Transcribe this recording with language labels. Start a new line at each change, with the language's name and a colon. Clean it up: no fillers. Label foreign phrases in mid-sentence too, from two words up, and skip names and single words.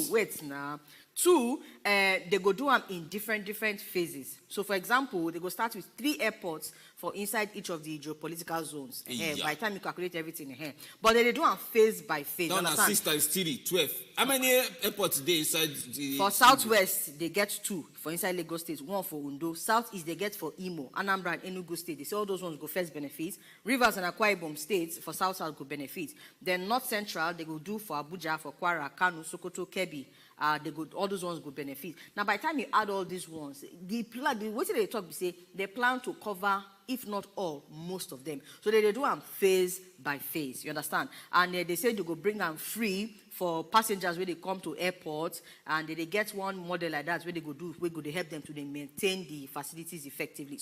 Nigerian Pidgin: 2, wait now. 2, they go do them in different phases. So, for example, they go start with 3 airports for inside each of the geopolitical zones. By the time you calculate everything here, but they do them phase by phase. No, 6 times 3, 12. How many airports they inside the? For Southwest, they get 2 for inside Lagos State, 1 for Ondo. Southeast, they get for Imo, Anambra, and Enugu State. They say all those ones go first benefit. Rivers and Akwa Ibom states for South go benefit. Then North Central, they go do for Abuja, for Kwara, Kano, Sokoto, Kebbi. They go, all those ones go benefit. Now, by the time you add all these ones, what they talk, say they plan to cover, if not all, most of them. So they do them phase by phase. You understand? And they say they go bring them free for passengers when they come to airports, and they get one model like that where they go do, where they help them to maintain the facilities effectively.